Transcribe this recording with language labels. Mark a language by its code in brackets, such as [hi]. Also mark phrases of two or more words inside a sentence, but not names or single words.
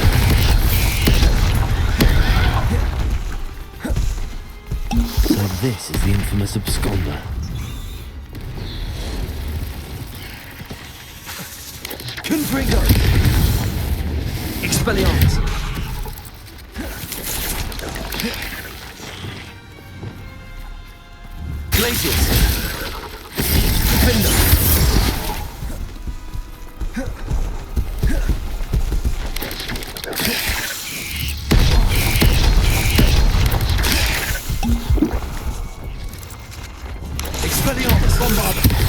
[en] So this is the infamous Absconder. Confringo! Expelliarmus! Glaciers! Defender! Expelliarmus! Bombard!